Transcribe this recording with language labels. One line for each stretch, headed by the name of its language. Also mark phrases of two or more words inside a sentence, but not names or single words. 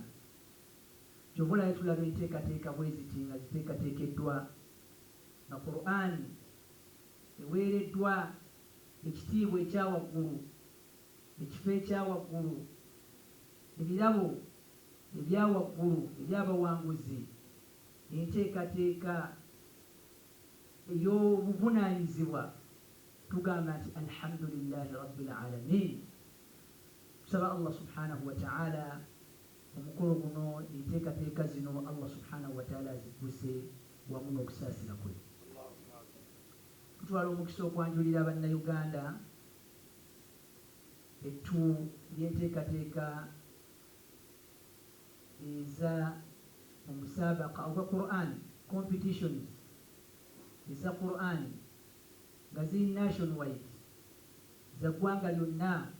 Ganda: Kyobulayo tulaba enteekateeka bwe ziti nga ziteekateekeddwa nga Qur'an eweereddwa ekitiibwa ekya waggulu, ekifo ekya waggulu, ebirabo ebya waggulu eby'abawanguzi, enteekateeka ey'obuvunaanyizibwa. Tugamba nti
Arabic: الحمد لله رب العالمين.
Ganda: Tusaba Allah
Arabic: سبحانه وتعالى
Ganda: omukolo guno enteekateeka zino Allah
Arabic: سبحانه وتعالى
Ganda: azigguse wamu n'okusaasira kwe. Tutwala omukisa okwanjulira bannayuganda ettu ly'enteekateeka eza omusaabaqa ogwa Quran competitions eza Quran nga ziri nationwide za ggwanga lyonna